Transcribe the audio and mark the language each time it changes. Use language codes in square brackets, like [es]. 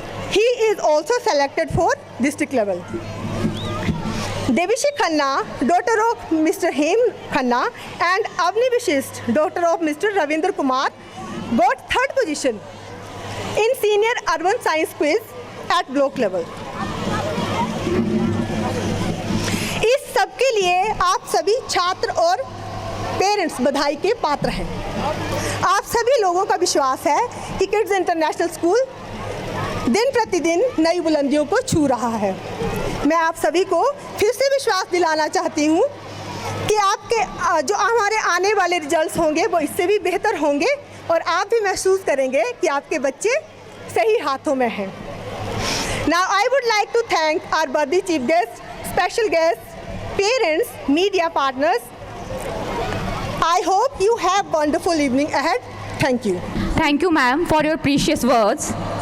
[en] He is also selected for district level. Devishi Khanna, daughter of Mr. Hem Khanna, and Avni Vishist, daughter of Mr. Ravindra Kumar, got third position in senior urban science quiz at block level. [hi] इस सब के लिए आप सभी छात्र और parents बधाई के पात्र हैं. आप सभी लोगों का विश्वास है कि किड्स इंटरनेशनल स्कूल दिन प्रतिदिन नई बुलंदियों को छू रहा है. मैं आप सभी को फिर से विश्वास दिलाना चाहती हूँ कि आपके जो हमारे आने वाले रिजल्ट्स होंगे वो इससे भी बेहतर होंगे और आप भी महसूस करेंगे कि आपके बच्चे सही हाथों में हैं. [en] Now I would like to thank our worthy chief guests, special guests, parents, media partners. I hope you have wonderful evening ahead. Thank you. Thank you, ma'am, for your precious words.